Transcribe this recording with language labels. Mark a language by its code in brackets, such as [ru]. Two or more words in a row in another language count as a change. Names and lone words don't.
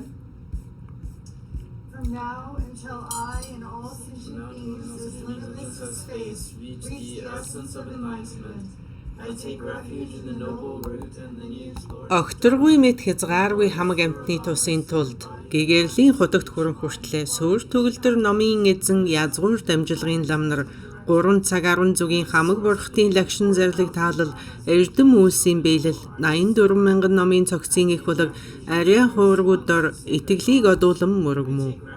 [en] From now until I and all sentient beings as limitless as space reach the essence of enlightenment, I take refuge in the noble root and lineage Lord. [mn] Огторгүй мэд хязгааргүй хамаг амьтны тусын тулд гэгэрлийн худагт хүрэх хүртлээр суур төгөлдөр номын эзэн язгуур дамжилгын ламнар 3 цаг 10 зүгийн хамаг бурхтын лагшин зарлиг таалал эрдэм үйлсийн биелэл 84 мянган номын цогцын их болог ариа хуургуудаар итгэлийг одуулан мөрөгмөө.